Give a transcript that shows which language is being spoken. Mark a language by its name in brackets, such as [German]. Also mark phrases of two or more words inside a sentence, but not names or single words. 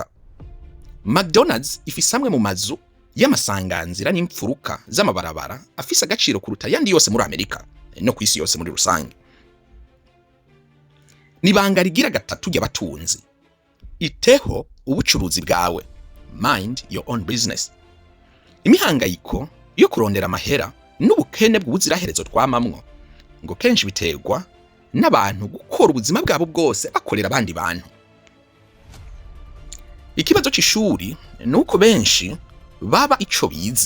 [Rundi] McDonald's ifise amwe mu mazu y'amasanganzira n'imfuruka z'amabarabara afise agaciro kuruta yandi yose muri Amerika no ku isi yose muri rusange. Nibanga rigira gatatu y'abatunzi: iteho ubucuruzi bwawe, [English] mind your own business. [Rundi] imihangayiko yo kurondera amahera n'ubukene bw'ubuziraherezo twamamwo ngo kenshi biterwa n'abantu gukora ubuzima bwabo bwose bakorera abandi bantu. Ikibazo c'ishuri nuko benshi baba ico bize.